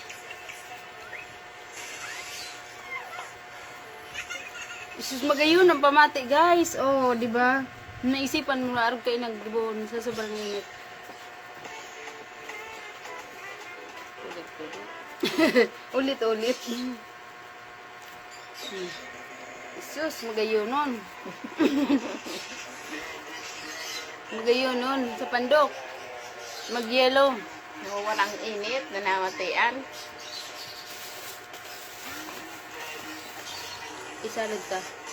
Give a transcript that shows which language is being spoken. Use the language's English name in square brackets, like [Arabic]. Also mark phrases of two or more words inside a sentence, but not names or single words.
[Bikol] Isus magayon ang pamati, guys. [Filipino] Oh, di ba? Naisipan mo na [Bikol] arog kayo nagbibon [Filipino] sa sobrang init. Ulit-ulit. [Bikol] Isus, magayon nun. Magayon nun sa pandok. Magyelo. [Filipino] Walang init na namatian. [Bikol] Isalad ka.